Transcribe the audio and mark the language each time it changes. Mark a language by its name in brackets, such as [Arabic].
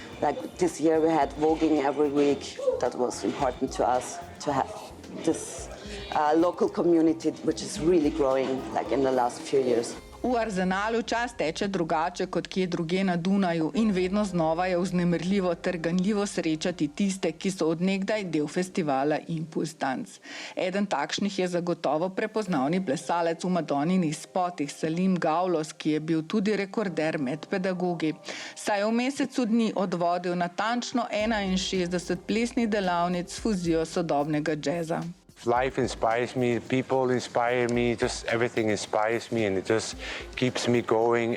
[English] Like this year we had voguing every week. That was important to us, to have this local community, which is really growing like in the last few years. [Slovenian] V arzenalu čas teče drugače kot kje druge na Dunaju in vedno znova je vznemirljivo ter ganljivo srečati tiste, ki so od nekdaj del festivala ImPulsTanz. Eden takšnih je zagotovo prepoznavni plesalec v Madoninih spotih Salim Gavlos, ki je bil tudi rekorder med pedagogi. Saj je v mesecu dni odvodil natančno 61 plesnih delavnic s fuzijo sodobnega džeza. [English] Life inspires me, people inspire me, just everything inspires me, and it just keeps me going.